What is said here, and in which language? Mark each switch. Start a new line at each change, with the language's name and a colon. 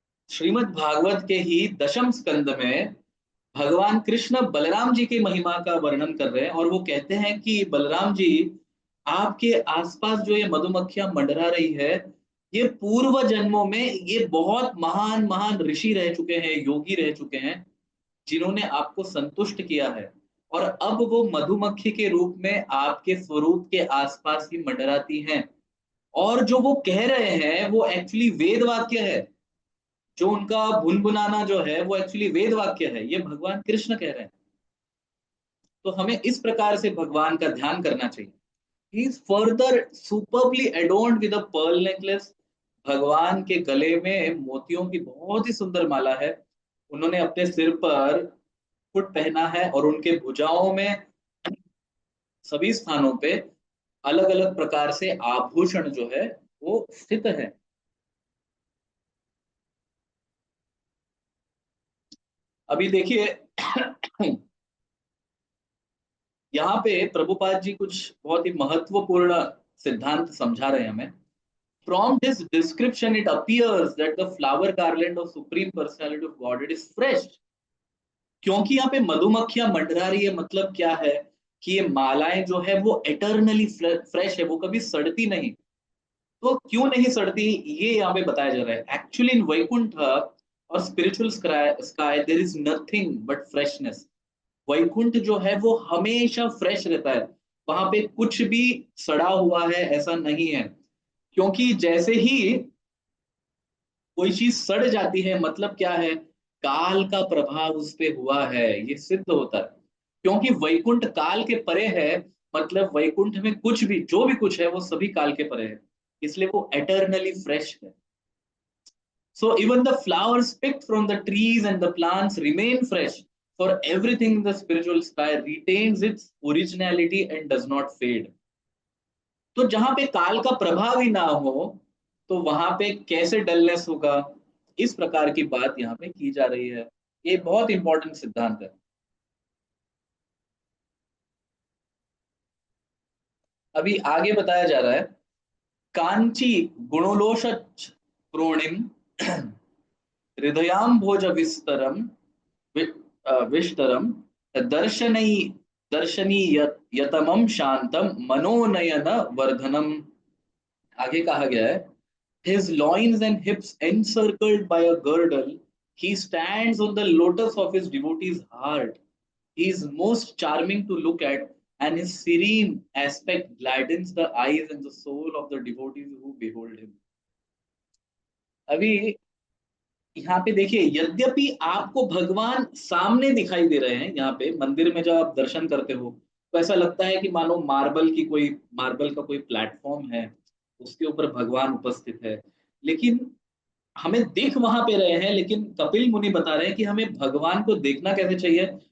Hindi: श्रीमद् भागवत के ही दशम स्कंद में भगवान कृष्ण बलराम जी की महिमा का वर्णन कर रहे हैं और वो कहते हैं कि बलराम जी, आपके आसपास जो ये मधुमक्खियां मंडरा रही है, ये पूर्व जन्मों में ये बहुत महान महान ऋषि रह चुके हैं, योगी रह चुके हैं, जिन्होंने आपको संतुष्ट किया है, और अब वो मधुमक्खी के रूप में आपके स्वरूप के आसपास ही मंडराती हैं। और जो वो कह रहे हैं वो एक्चुअली वेद वाक्य है। जो उनका भुनभुनाना जो है वो एक्चुअली वेद वाक्य है, ये भगवान कृष्ण कह रहे हैं। तो हमें इस प्रकार से भगवान का ध्यान करना चाहिए।
English: He is further superbly adorned with a pearl necklace.
Hindi: भगवान के गले में मोतियों की बहुत ही सुंदर माला है। उन्होंने अपने सिर पर मुकुट पहना है और उनके भुजाओं में सभी स्थानों पे अलग अलग प्रकार से आभूषण जो है वो स्थित है। अभी देखिए यहाँ पे प्रभुपाद जी कुछ बहुत ही महत्वपूर्ण सिद्धांत समझा रहे हैं हमें।
English: From this description, it appears that the flower garland of Supreme Personality of Godhead is fresh.
Hindi: क्योंकि यहाँ पे मधुमक्खियां मंडरा रही है, मतलब क्या है कि ये मालाएं जो है वो एटर्नली फ्रेश है, वो कभी सड़ती नहीं। तो क्यों नहीं सड़ती, ये यहाँ पे बताया जा रहा है।
English: Actually in Vaikunth और spiritual sky there is nothing but freshness.
Hindi: Vaikuntha जो है वो हमेशा फ्रेश रहता है, वहां पे कुछ भी सड़ा हुआ है ऐसा नहीं है। क्योंकि जैसे ही कोई चीज सड़ जाती है, मतलब क्या है, काल का प्रभाव उस पे हुआ है, ये सिद्ध होता है। क्योंकि वैकुंठ काल के परे है, मतलब वैकुंठ में कुछ भी जो भी कुछ है वो सभी काल के परे है, इसलिए वो एटर्नली फ्रेश है।
English: So even the flowers picked from the trees and the plants remain fresh, for everything in the spiritual sky retains its originality and does not fade.
Hindi: तो जहां पे काल का प्रभाव ही ना हो तो वहां पे कैसे डलनेस होगा, इस प्रकार की बात यहाँ पे की जा रही है। ये बहुत इंपॉर्टेंट सिद्धांत है। अभी आगे बताया जा रहा है,
Sanskrit: कांची गुणोलोष प्रोणिम हृदयाम्भोज विस्तरम विष्टरम दर्शनै दर्शनीयतमं शांतम मनोनयन वर्धनम।
Hindi: आगे कहा गया है,
English: his loins and hips encircled by a girdle, he stands on the lotus of his devotee's heart. He is most charming to look at, and his serene aspect gladdens the eyes and the soul of the devotees who behold him.
Hindi: अभी यहाँ पे देखिए, यद्यपि आपको भगवान सामने दिखाई दे रहे हैं, यहाँ पे मंदिर में जब आप दर्शन करते हो तो ऐसा लगता है कि मानो मार्बल का कोई प्लेटफॉर्म है, उसके ऊपर भगवान उपस्थित है। लेकिन हमें दिख वहां पे रहे हैं, लेकिन कपिल मुनि बता रहे हैं कि हमें भगवान को देखना कैसे चाहिए।